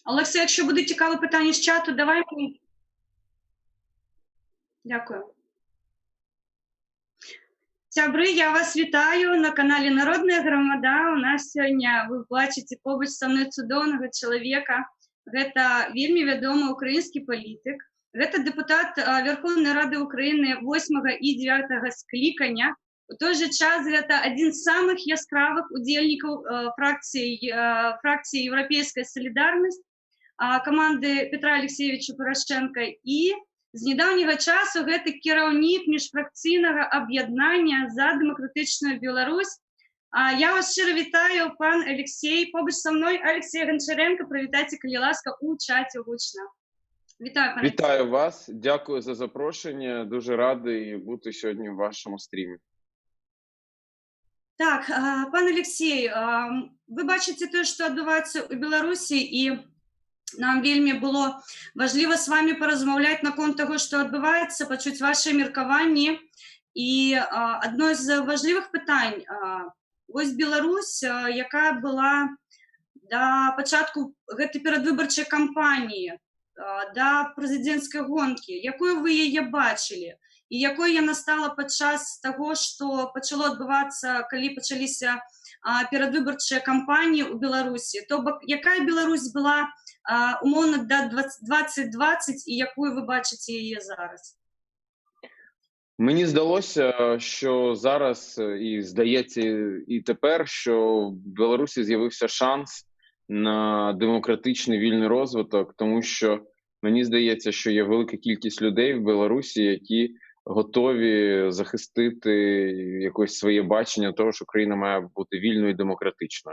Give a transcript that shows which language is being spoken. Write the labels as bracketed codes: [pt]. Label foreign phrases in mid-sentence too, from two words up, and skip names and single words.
[uk] Олекса, якщо буде цікаве питання з чату, давай мені. [be] Дякую. Сябры, я вас вітаю на каналі Народная Громада. У нас сёння, вы бачыце побач са мной цудоўнага чалавека. Гэта вельмі вядомы украінскі палітык. Гэта дэпутат Верховнай Рады Украіны 8 і 9 склікання. У той же час гэта адзін з самых яскравых удзельнікаў фракцыі Еўрапейская Салідарнасць, каманды Петра Алексеевича Порошенка, і з недаўняга часу гэта кіраўнік міжфракцыйнага аб'яднання за дэмакратычную Беларусь. Я вас шчыра вітаю, пан Алексей. Побач са мной Алексей Гончаренко. Прывітайце, калі ласка, у чаце гучна. [uk] Вітаю, пане. Вітаю вас, дякую за запрошення. Дуже радий бути сьогодні в вашому стрімі. [be] Так, пан Алексей, вы бачыце тое, што адбываецца ў Беларусі, і нам вельмі было важліва з вами паразмаўляць наконт таго, што адбываецца, пачуць вашыя меркаванні. І адно з важлівых пытань. Вось Беларусь, якая была да пачатку гэтай перадвыбарчай кампаніі, да прэзідэнцкай гонкі, якую вы яе бачылі? І якой яна стала падчас таго, што пачало адбывацца, калі пачаліся перадвыбарчыя кампаніі ў Беларусі? То бок, якая Беларусь была умоўна да 2020 і якую [uk] ви бачите її зараз? Мені здалося, що зараз, і здається і тепер, що в Білорусі з'явився шанс на демократичний вільний розвиток, тому що мені здається, що є велика кількість людей в Білорусі, які готові захистити якось своє бачення того, що країна має бути вільною і демократичною.